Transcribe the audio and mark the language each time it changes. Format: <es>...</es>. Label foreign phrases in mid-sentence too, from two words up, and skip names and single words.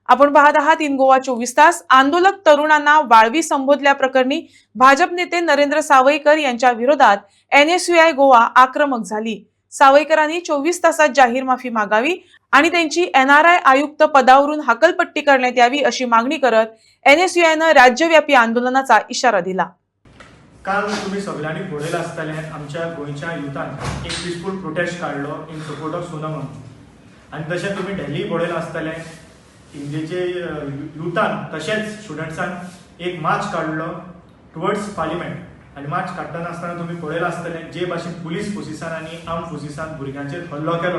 <mr>आपण पाहत आहात इन गोवा 24 तास. आंदोलक तरुणांना वाळवी संबोधल्याप्रकरणी भाजप नेते नरेंद्र सावयकर यांच्या विरोधात NSUI गोवा आक्रमक झाली. सावयकरांनी 24 तासात जाहीर माफी मागावी आणि त्यांची NRI आयुक्त पदावरून हकलपट्टी करण्यात यावी अशी मागणी करत NSUIनं राज्यव्यापी आंदोलनाचा इशारा दिला.</mr> <kok>काल तुम्ही सगळ्यांनी पळयला आसतले आमच्या गोयच्या युथान एक</kok> <en>peaceful protest</en> <kok>काढलो</kok> <en>in support of Sonam</en> <kok>आणि तशें तुम्ही दिल्ली पळयला आसतले इंडियेचे युथान तशेंच स्टुडंट्सान एक मार्च काढलो</kok> <en>towards parliament</en> <kok>आणि मार्च काढताना आसतना तुम्ही पळयला आसतले जे भाशेन पुलीस फोर्सिसान आणि आर्म फोर्सिसान भुरग्यांचेर हल्लो केलो.</kok>